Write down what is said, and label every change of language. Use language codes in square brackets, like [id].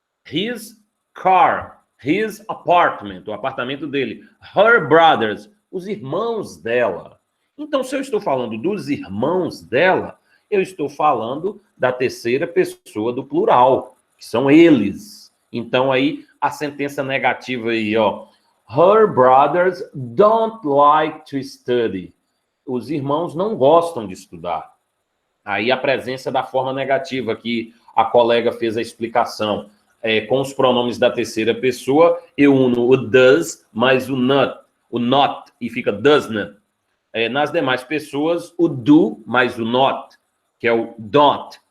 [en] His car, his apartment, [pt] o apartamento dele. [en] Her brothers, [pt] os irmãos dela. Então, se eu estou falando dos irmãos dela, eu estou falando da terceira pessoa do plural, que são eles. Então, aí, a sentença negativa aí, ó. [en] Her brothers don't like to study. [pt] Os irmãos não gostam de estudar. Aí a presença da forma negativa, que a colega fez a explicação, com os pronomes da terceira pessoa, eu uno o does mais o not, e fica does not. Nas demais pessoas, o do mais o not, que é o don't.